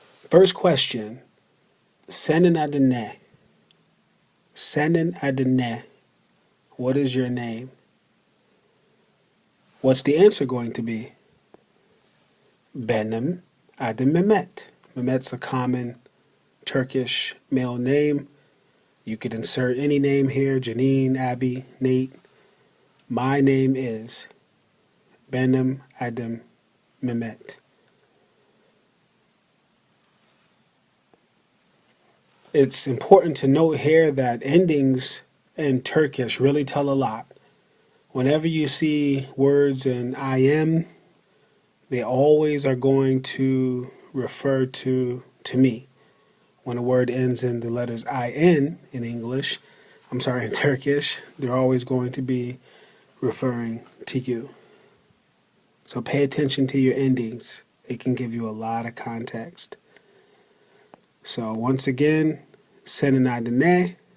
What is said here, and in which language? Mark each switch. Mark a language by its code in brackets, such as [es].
[en] First question. [tr] Senin adı ne? Senin adı ne? [en] What is your name? What's the answer going to be? [tr] Benim adım Mehmet. [en] Mehmet's a common Turkish male name. You could insert any name here, Janine, Abby, Nate. My name is [tr] Benim adım Mehmet. [en] It's important to note here that endings in Turkish really tell a lot. Whenever you see words in I am, they always are going to refer to me. When a word ends in the letters in English, in Turkish, they're always going to be referring to you. So pay attention to your endings. It can give you a lot of context. So once again, [tr] senin adı ne?